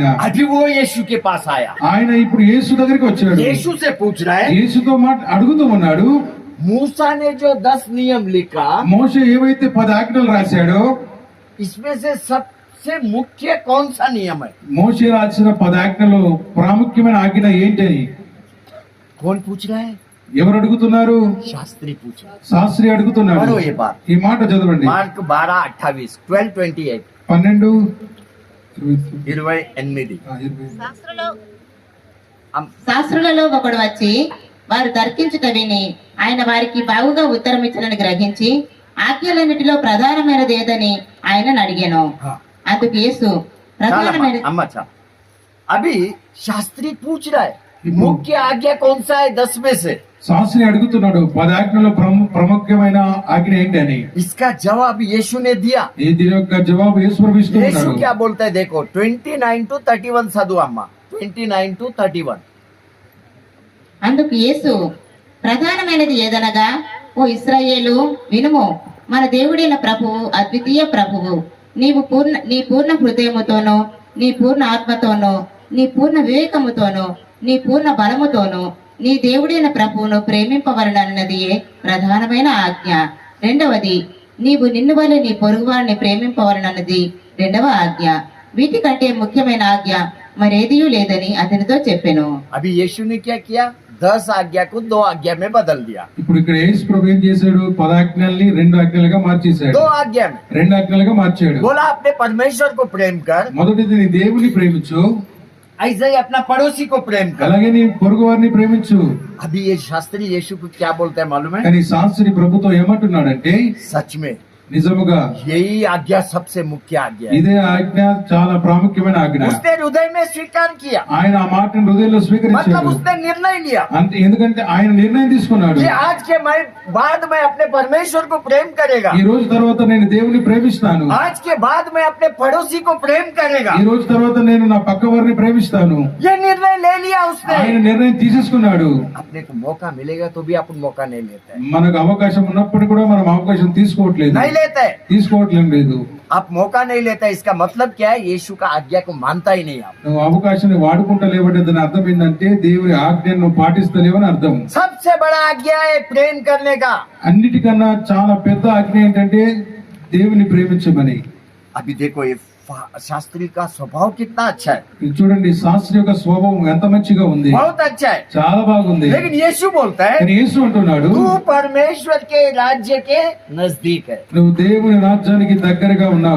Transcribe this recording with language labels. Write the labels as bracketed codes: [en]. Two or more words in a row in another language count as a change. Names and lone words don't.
[hi] अभी वो यीशु के पास आया, [te] ఆయన ఇప్పుడు యేసు దగ్గరికి వచ్చాడు. [hi] यीशु से पूछ रहा है, [te] యేసుతో అడుగుతూ ఉన్నాడు, [hi] मूसा ने जो 10 नियम लिखा, [te] మోషే ఏవైతే 10 ఆజ్ఞలు రాశాడో [hi] इसमें से सबसे मुख्य कौन सा नियम है? [te] మోషే రాసిన 10 ఆజ్ఞలో ప్రాముఖ్యమైన ఆజ్ఞ ఏంటని [hi] कौन पूछ रहा है? [te] ఎవరు అడుగుతున్నారు? [hi] शास्त्री पूछ रहा है. [te] శాస్త్రి అడుగుతున్నాడు. [hi] पढ़ो ये बात, [te] ఈ మాట చదవండి. [hi] मार्क 12:28, 12:28, 12 28. [te] శాస్త్రులలో ఒకడు వచ్చి వారు తర్కించుట విని ఆయన వారికి బాగుగా ఉత్తరం ఇచ్చినని గ్రహించి ఆజ్ఞలన్నిటిలో ప్రధానమైనది ఏదని ఆయనను అడిగాను. [hi] हाँ. [te] అందుకు యేసు ప్రధానమైన [hi] अम्मा अच्छा, अभी शास्त्री पूछ रहा है मुख्य आज्ञा कौन सा है 10 में से? [te] శాస్త్రి అడుగుతున్నాడు 10 ఆజ్ఞలో ప్రాముఖ్యమైన ఆజ్ఞ ఏంటని. [hi] इसका जवाब यीशु ने दिया. [te] ఈ దీని యొక్క జవాబు యేసు ప్రభు यीशु ఇస్తున్నాడు. [hi] क्या बोलता है देखो, 29 to 31 साधु अम्मा, 29 to 31. [te] అందుకు యేసు ప్రధానమైనది ఏదనగా, ఓ ఇశ్రాయేలు వినుము, మన దేవుడైన ప్రభువు అద్వితీయ ప్రభువు. నీ పూర్ణ హృదయముతోనూ, నీ పూర్ణ ఆత్మతోనూ, నీ పూర్ణ వివేకముతోనూ, నీ పూర్ణ బలముతోనూ నీ దేవుడైన ప్రభువును ప్రేమింపవలనన్నదియే ప్రధానమైన ఆజ్ఞ. రెండవది, నీవు నిన్ను వలె నీ పొరుగువారిని ప్రేమింపవలనన్నది రెండవ ఆజ్ఞ. వీటికంటే ముఖ్యమైన ఆజ్ఞ మరేదియూ లేదని అతనితో చెప్పెను. [hi] अभी यीशु ने क्या किया? 10 आज्ञा को 2 आज्ञा में बदल दिया. [te] ఇప్పుడు ఇక్కడ యేసు ప్రభు ఏం చేశాడు? 10 ఆజ్ఞల్ని 2 ఆజ్ఞలుగా మార్చేశాడు. [hi] 2 आज्ञा में [te] 2 ఆజ్ఞలుగా మార్చాడు. [hi] बोला अपने परमेश्वर को प्रेम कर, [te] మొదటిది నీ దేవుని ప్రేమించు, [hi] ऐसे ही अपना पड़ोसी को प्रेम कर. [te] అలాగే నీ పొరుగు వారిని ప్రేమించు. [hi] अभी ये शास्त्री यीशु को क्या बोलता है मालूम है? [te] కానీ శాస్త్రి ప్రభుతో ఏమంటున్నాడంటే, [hi] सच में [te] నిజముగా [hi] यही आज्ञा सबसे मुख्य आज्ञा है. [te] ఇదే ఆజ్ఞ చాలా ప్రాముఖ్యమైన ఆజ్ఞ. [hi] उसने हृदय में स्वीकार किया, [te] ఆయన ఆ మాటను హృదయంలో [hi] मतलब [te] స్వీకరించాడు. [hi] उसने निर्णय लिया [te] అంతే, ఎందుకంటే ఆయన నిర్ణయం తీసుకున్నాడు. [hi] कि आज के बाद मैं अपने परमेश्वर को प्रेम करेगा, [te] ఈ రోజు తర్వాత నేను దేవుని ప్రేమిస్తాను. [hi] आज के बाद मैं अपने पड़ोसी को प्रेम करेगा. [te] ఈ రోజు తర్వాత నేను నా పక్క వారిని ప్రేమిస్తాను. [hi] ये निर्णय ले लिया उसने. [te] ఆయన నిర్ణయం తీసేసుకున్నాడు. [hi] अपने को मौका मिलेगा तो भी अपन मौका नहीं लेते हैं. [te] మనకు అవకాశం ఉన్నప్పుడు కూడా మనం అవకాశం తీసుకోవట్లేదు. [hi] नहीं लेते हैं. [te] తీసుకోవట్లేదు. [hi] आप मौका नहीं लेता, इसका मतलब क्या है? यीशु का आज्ञा को मानता ही नहीं आप. [te] నువ్వు అవకాశాన్ని వాడుకుంటలేవంటే దాని అర్థం ఏంటంటే దేవుని ఆజ్ఞను నువ్వు పాటిస్తలేవని అర్థం. [hi] सबसे बड़ा आज्ञा है प्रेम करने का. [te] అన్నిటికన్నా చాలా పెద్ద ఆజ్ఞ ఏంటంటే దేవుని ప్రేమించమని. [hi] अभी देखो ये शास्त्री का स्वभाव कितना अच्छा है, [te] ఇది చూడండి, శాస్త్రి యొక్క స్వభావం ఎంత మంచిగా ఉంది, [hi] बहुत अच्छा है. [te] చాలా బాగుంది. [hi] लेकिन यीशु बोलता है [te] కానీ యేసు అంటున్నాడు, [hi] तू परमेश्वर के राज्य के नजदीक है, [te] నువ్వు దేవుని రాజ్యానికి దగ్గరగా ఉన్నావు.